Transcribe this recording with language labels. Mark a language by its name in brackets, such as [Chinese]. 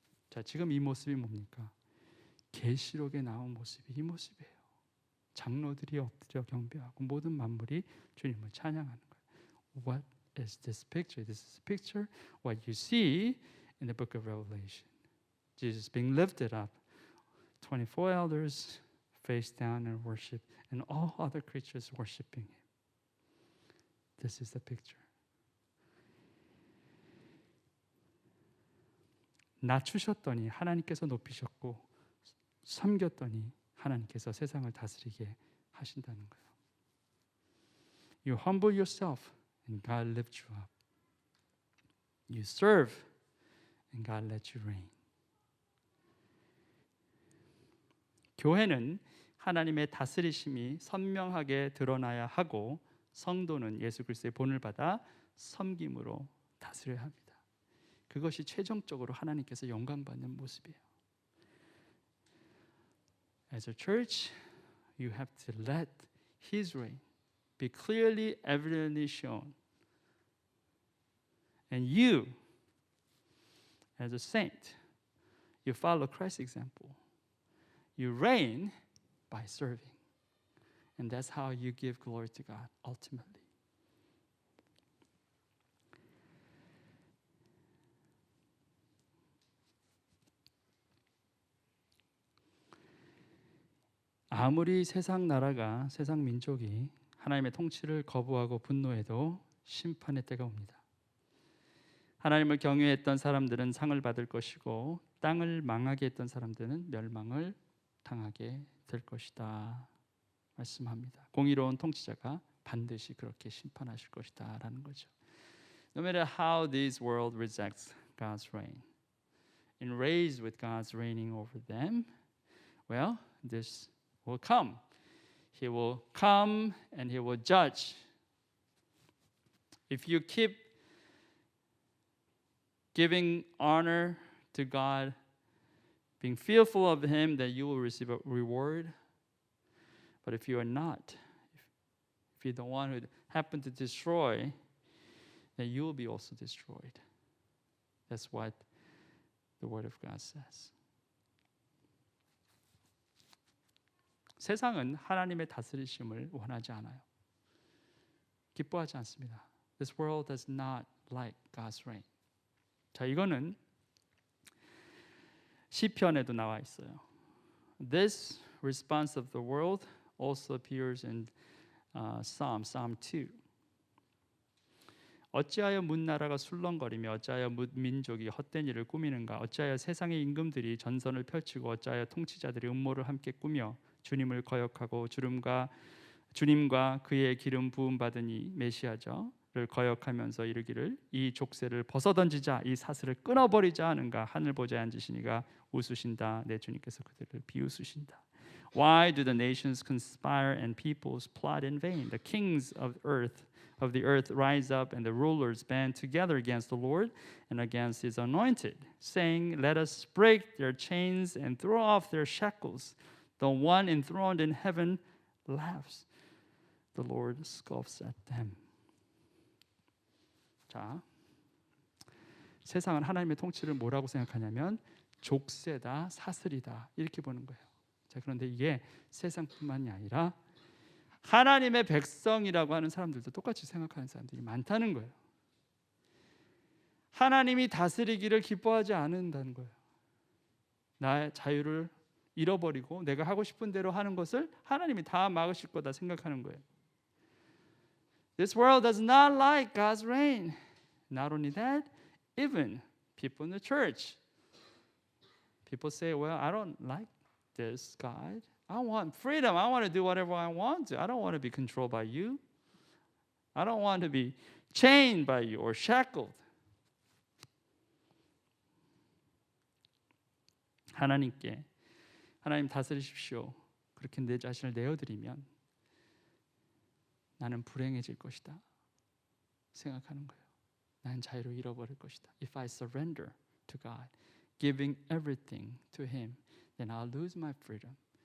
[Korean] 자, 지금 이 모습이 뭡니까? 계시록에 나온 모습이 이 모습이에요. 장로들이 엎드려 경배하고 모든 만물이 주님을 찬양하는 거예요. [English] What is this picture? This is a picture what you see in the book of Revelation. Jesus being lifted up, 24 elders face down and worship, and all other creatures worshiping him. This is the picture. [Korean] 낮추셨더니 하나님께서 높이셨고 섬겼더니 하나님께서 세상을 다스리게 하신다는 거예요. [English] You humble yourself and God lifts you up. You serve and God lets you reign. [Korean] 교회는 하나님의 다스리심이 선명하게 드러나야 하고 성도는 예수 그리스도의 본을 받아 섬김으로 다스려야 합니다. 그것이 최종적으로 하나님께서 영광받는 모습이에요. [English] As a church, you have to let His reign be clearly, evidently shown. And you, as a saint, you follow Christ's example. You reign by serving. And that's how you give glory to God ultimately. [Korean] 아무리 세상 나라가, 세상 민족이 하나님의 통치를 거부하고 분노해도 심판의 때가 옵니다. 하나님을 경외했던 사람들은 상을 받을 것이고 땅을 망하게 했던 사람들은 멸망을 당하게 될 것이다 말씀합니다. 공의로운 통치자가 반드시 그렇게 심판하실 것이다 라는 거죠. [English] No matter how this world rejects God's reign and raised with God's reigning over them, well, this will come. He will come and He will judge. If you keep giving honor to God, being fearful of Him, that you will receive a reward. But if you are not, if you're the one who happened to destroy, then you will be also destroyed. That's what the Word of God says. [Korean] 세상은 하나님의 다스리심을 원하지 않아요. 기뻐하지 않습니다. [English] This world does not like God's reign. [Korean] 자, 이거는 시편에도 나와 있어요. [English] This response of the world also appears in Psalm 2. [Korean] 어찌하여 문나라가 술렁거리며 어찌하여 민족이 헛된 일을 꾸미는가? 어찌하여 세상의 임금들이 전선을 펼치고 어찌하여 통치자들이 음모를 함께 꾸며 주님을 거역하고 주님과 그의 기름 부음 받은 이 메시아저를 거역하면서 이르기를 이 족쇄를 벗어던지자 이 사슬을 끊어버리자 하는가? 하늘 보좌에 앉으시니가 웃으신다. 내 주님께서 그들을 비웃으신다. [English] Why do the nations conspire and peoples plot in vain? The kings of the earth rise up and the rulers band together against the Lord and against His anointed, saying, let us break their chains and throw off their shackles. The one enthroned in heaven laughs. The Lord scoffs at them. [Korean] 자, 세상은 하나님의 통치를 뭐라고 생각하냐면 족쇄다, 사슬이다 이렇게 보는 거예요. 자, 그런데 이게 세상뿐만이 아니라 하나님의 백성이라고 하는 사람들도 똑같이 생각하는 사람들이 많다는 거예요. 하나님이 다스리기를 기뻐하지 않는다는 거예요. 나의 자유를 잃어버리고 내가 하고 싶은 대로 하는 것을 하나님이 다 막으실 거다 생각하는 거예요. [English] This world does not like God's reign. Not only that, even people in the church. People say, well, I don't like this God. I want freedom. I want to do whatever I want to. I don't want to be controlled by you. I don't want to be chained by you or shackled. [Korean] 하나님께 하나님 다스리십시오. 그렇게 내 자신을 내어드리면 나는 불행해질 것이다 생각하는 거예요. 난 자유를 잃어버릴 것이다. [English] If I surrender to God, giving everything to Him, then I'll lose my freedom.